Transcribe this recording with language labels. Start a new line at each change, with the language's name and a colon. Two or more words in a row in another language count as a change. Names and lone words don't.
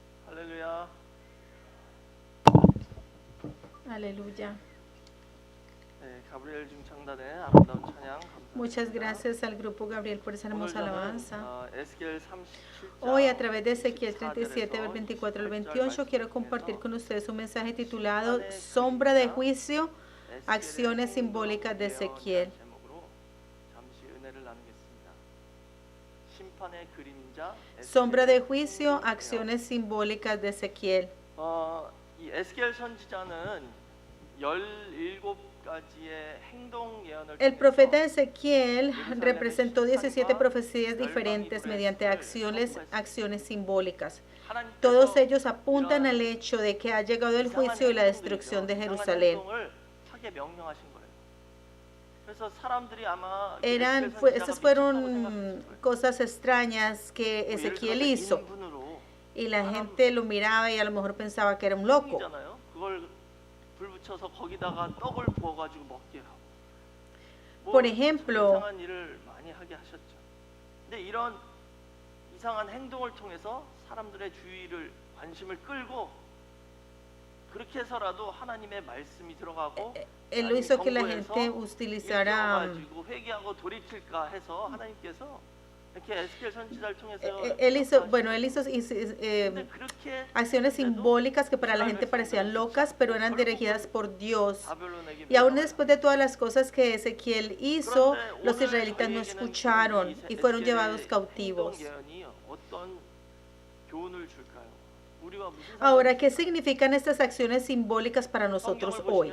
Korean: 할렐루야.
Spanish: Aleluya.
Korean: 네, 가브리엘 중창단의 아름다운 찬양
Spanish: Muchas
Korean: 감사합니다.
Spanish: gracias al grupo Gabriel por esa hermosa
Korean: 오늘 저는
Spanish: alabanza.
Korean: 에스겔 37장
Spanish: Hoy a través de Ezequiel 37, del 24 al 28, quiero compartir con ustedes un mensaje titulado Sombra de juicio, acciones simbólicas de Ezequiel.
Korean: 제목으로 잠시 은혜를 나누겠습니다. 심판의 그림자
Spanish: Sombra de juicio, acciones simbólicas de Ezequiel.
Korean: 이 에스겔 선지자는 17가지의 행동 예언을
Spanish: El profeta Ezequiel representó 17 profecías diferentes mediante acciones simbólicas. Todos ellos apuntan al hecho de que ha llegado el juicio y la destrucción de Jerusalén. Estas fueron cosas extrañas que Ezequiel hizo y la gente lo miraba y a lo mejor pensaba que era un loco. Por ejemplo,
Korean: 이런 이상한 행동을 통해서 사람들의 주의를 관심을 끌고 그렇게 해서라도 하나님의 말씀이 들어가고
Spanish: él lo hizo que la gente utilizara
Korean: 회개하고 돌이킬까 해서 하나님께서 이렇게 에스겔 선지자를 통해서
Spanish: él hizo acciones simbólicas que para la gente parecían locas, pero eran dirigidas por Dios. Y aún después de todas las cosas que Ezequiel hizo, los israelitas no escucharon y fueron llevados cautivos. Ahora, ¿qué significan estas acciones simbólicas para nosotros hoy?